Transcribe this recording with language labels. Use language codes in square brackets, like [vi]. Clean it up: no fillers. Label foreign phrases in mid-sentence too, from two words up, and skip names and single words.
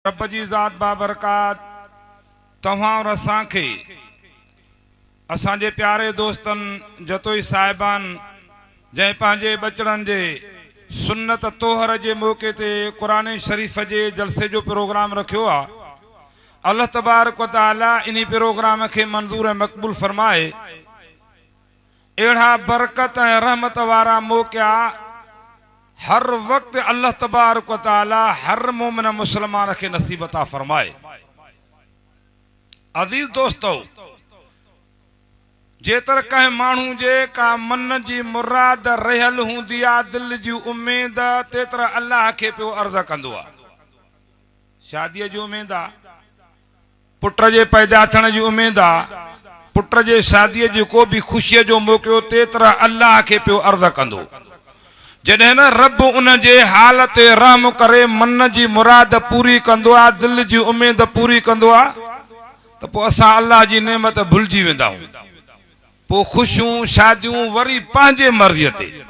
[sd] रब जी ज़ात बाबरकात तव्हां और असां खे असांजे प्यारे दोस्तनि जतोई साहिबान जंहिं पंहिंजे बचड़नि जे सुन्नत तोहर जे मौक़े ते क़ुरान शरीफ़ जे जलसे जो प्रोग्राम रखियो आहे। [ar] الله تبارك وتعالى [sd] इन प्रोग्राम खे मंज़ूर ऐं मक़बूल फरमाए। अहिड़ा बरकत ऐं रहमत वारा मौक़िया हर वक्त [ar] الله تبارك وتعالى [sd] हर मोमिन मुसलमान के नसीब अता फरमाए। अजीज दोस्तों, जेतर कहीं मानू जे का मन जी मुराद रहल हूंदी आ, दिल जी उम्मीद, तेतर अल्लाह के पियो अर्ज़ कंदो आ। शादी जी उम्मीद आ, पुट जे पैदा थियण जी उम्मीद आ, पुट जे शादी जी को भी खुशी जो मौक़ो, तेतर अल्लाह के पियो अर्ज़ कंदो। जॾहिं न रब उन जे हाल ते रहम करे मन जी मुराद पूरी कंदो आ, दिल जी उम्मीद पूरी कंदो आ, तो पोइ असां अल्लाह जी नेमत भुलिजी वेंदा आहियूं। पोइ खुशियूं शादियूं वरी पंहिंजे मर्ज़ीअ ते।